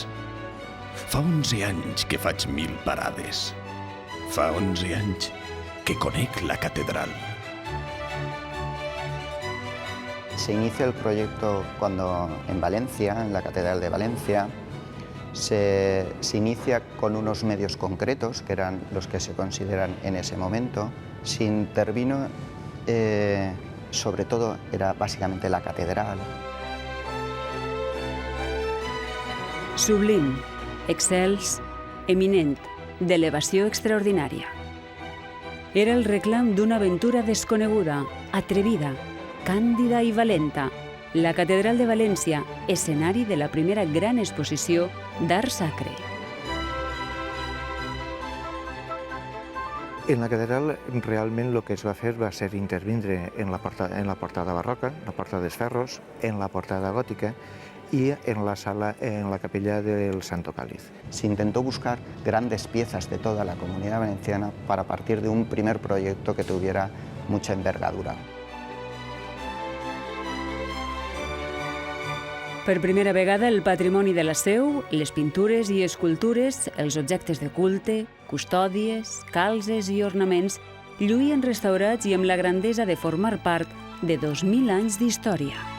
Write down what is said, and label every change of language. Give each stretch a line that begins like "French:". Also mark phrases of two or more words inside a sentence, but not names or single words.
Catalan: Fa 11 anys que faig 1000 parades. Fa 11 anys que conec la catedral.
Spanish: Se inicia el proyecto cuando en Valencia, en la Catedral de Valencia, se inicia con unos medios concretos, que eran los que se consideran en ese momento. Se intervino, sobre todo, era básicamente la catedral.
Catalan: Sublim, excels, eminent, d'elevació extraordinària. Era el reclam d'una aventura desconeguda, atrevida, càndida i valenta. La Catedral de València, escenari de la primera gran exposició d'art sacre. En la catedral realment el que es va fer va ser intervindre en la portada barroca, la porta dels Ferros, en la portada gòtica
Spanish: y en la sala, en la capilla del Santo Cáliz. Se intentó buscar grandes piezas de toda la Comunidad Valenciana para partir de un primer proyecto que tuviera mucha envergadura.
Catalan: Per primera vegada, el patrimoni de la seu, les pintures i escultures, els objectes de culte, custòdies, calzes i ornaments, lluïen restaurats i amb la grandesa de formar part de 2000 anys d'història.